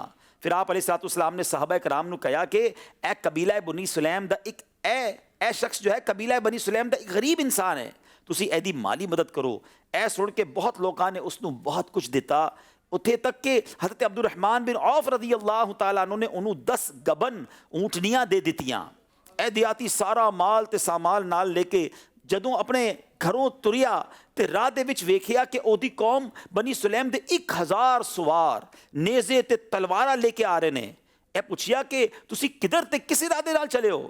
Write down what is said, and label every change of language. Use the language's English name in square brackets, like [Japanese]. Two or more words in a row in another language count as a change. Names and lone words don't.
[Punjabi] پھر آپ علیہ الصلاۃ والسلام نے صحابہ کرام نوں کہا کہ اے قبیلہ بنی سلیم دا ایک اے شخص جو ہے قبیلہ بنی سلیم دا ایک غریب انسان ہے، تسیں ایدی مالی مدد کرو. اے سن کے بہت لوگوں نے اسنوں بہت کچھ دتا، اتھے تک کہ حضرت عبدالرحمن بن عوف رضی اللہ تعالیٰ عنہ نے انہوں 10 گابھن اونٹنیاں دے دتیاں. اے دیہاتی سارا مال تے سامان نال لے کے جدوں اپنے گھروں تریا تے راہ دے وچ ویکھیا کہ اودی قوم بنی سلیم دے 1000 سوار نیزے تے تلواراں لے کے آ رہے نے. اے پچھیا کہ تسیں کدھر تے کس ارادے نال چلے ہو.